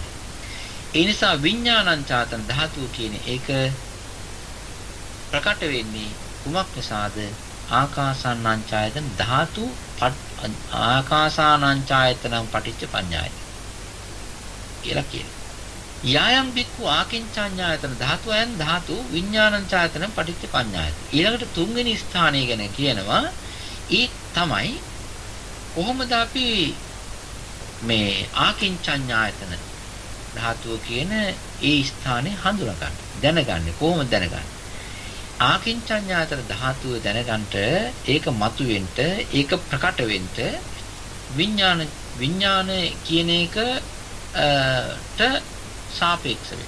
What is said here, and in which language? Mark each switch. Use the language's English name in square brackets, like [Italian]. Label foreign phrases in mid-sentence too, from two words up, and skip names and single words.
[Sinhala] ඒ නිසා විඥානංචායතන ධාතුව කියන එක ප්‍රකට වෙන්නේ කුමක් නිසාද? [Pali] ආකාසානංචායතන ධාතු ආකාසානංචායතනං පටිච්ච පඤ්ඤායති [Sinhala] කියලා කියනවා. [Pali] යායම් බික්ඛු ආකින්චඤ්ඤායතන ධාතුයන් ධාතු විඥානංචායතනං පටිච්ච පඤ්ඤායති. [Sinhala] ඊළඟට තුන්වෙනි ස්ථානය ගැන කියනවා. ඒ තමයි කොහොමද අපි මේ ආකින්චඤ්ඤායතන ධාතුව කියන ඒ ස්ථානේ හඳුනාගන්නේ, දැනගන්නේ කොහොමද දැනගන්නේ? ආකින්චඤ්ඤායතන ධාතුව දැනගන්නට, ඒක මතුවෙන්න, ඒක ප්‍රකට වෙන්න විඥාන කියන එකට සාපේක්ෂ වෙනවා.